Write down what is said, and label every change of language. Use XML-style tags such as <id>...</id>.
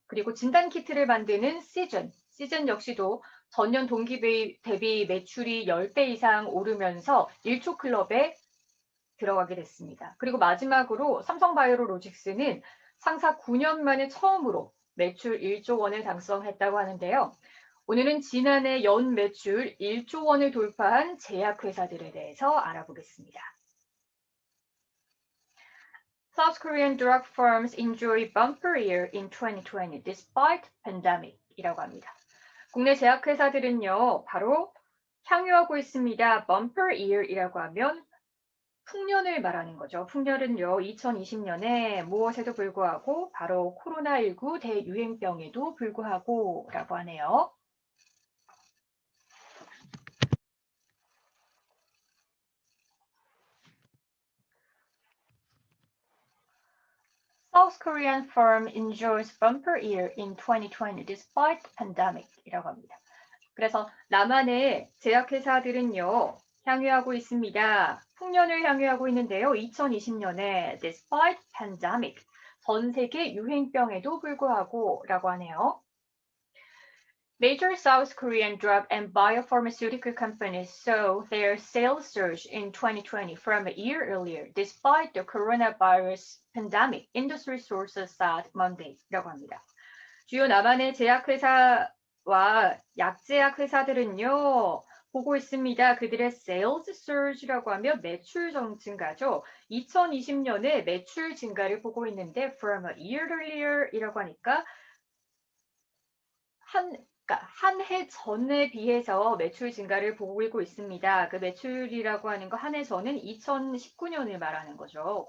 <ko>그리고 진단키트를 만드는 시즌 역시도 전년 동기 대비 매출이 10배 이상 오르면서 1조 클럽에 들어가게 됐습니다. 그리고 마지막으로 삼성바이오로직스는 상사 9년 만에 처음으로 매출 1조 원을 달성했다고 하는데요. 오늘은 지난해 연 매출 1조 원을 돌파한 제약회사들에 대해서 알아보겠습니다.</ko> <en>South Korean drug firms enjoy bumper year in 2020 despite pandemic</en> <ko>이라고 합니다. 국내 제약회사들은요, 바로 향유하고 있습니다. bumper year이라고 하면 풍년을 말하는 거죠. 풍년은요, 2020년에 무엇에도 불구하고 바로 코로나19 대유행병에도 불구하고 라고 하네요.</ko> <en>South Korean firm enjoys bumper year in 2020 despite pandemic</en> <ko>이라고 합니다. 그래서 남한의 제약회사들은요, 향유하고 있습니다. 풍년을 향유하고 있는데요. 2020년에</ko> <en>despite pandemic,</en> <ko>전 세계 유행병에도 불구하고 라고 하네요.</ko> <en>Major South Korean drug and biopharmaceutical companies saw their sales surge in 2020 from a year earlier, despite the coronavirus pandemic, industry sources said Monday라고 합니다.</en> <ko>주요 남한의 제약회사와 약제약회사들은요, 보고 있습니다. 그들의</ko> <en>sales surge</en> <ko>라고 하면 매출 증가죠. 2020년에 매출 증가를 보고 있는데</ko> <en>from a year earlier</en> <ko>이라고 하니까 한 해 전에 비해서 매출 증가를 보이고 있습니다. 그 매출이라고 하는 거 한 해 전은 2019년을 말하는 거죠.</ko>